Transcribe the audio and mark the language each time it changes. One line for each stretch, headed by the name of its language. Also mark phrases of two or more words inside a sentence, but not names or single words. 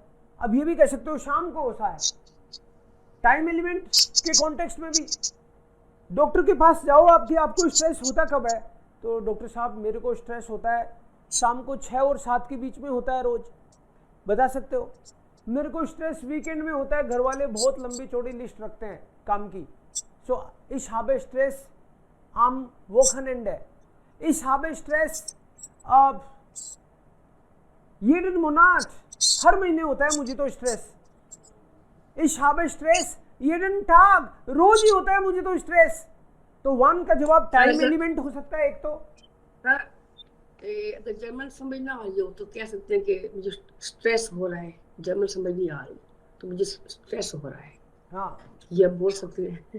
Hindi: अब ये भी कह सकते हो शाम को होता है।
English: time element
Hindi: के कॉन्टेक्स्ट में भी डॉक्टर के पास जाओ आपकी, आपको स्ट्रेस होता कब है? तो डॉक्टर साहब मेरे को स्ट्रेस होता है शाम को 6 और 7 के बीच में होता है रोज, बता सकते हो। मेरे को स्ट्रेस वीकेंड में होता है, घर वाले बहुत लंबी चौड़ी लिस्ट रखते हैं काम की।
German: सो ich habe Stress am Wochenende, ich habe Stress jeden Monat,
Hindi: हर महीने होता है मुझे तो स्ट्रेस।
German: ich habe Stress jeden Tag,
Hindi: रोज ही होता है मुझे तो स्ट्रेस। तो वन का जवाब
English: time element
Hindi: हो सकता है एक तो। अगर जर्मन समझ ना आ रही हो तो कह सकते हैं कि मुझे स्ट्रेस हो रहा है, जर्मन समझ नहीं आ रही तो मुझे स्ट्रेस हो रहा है। हाँ, ये बोल सकते हैं।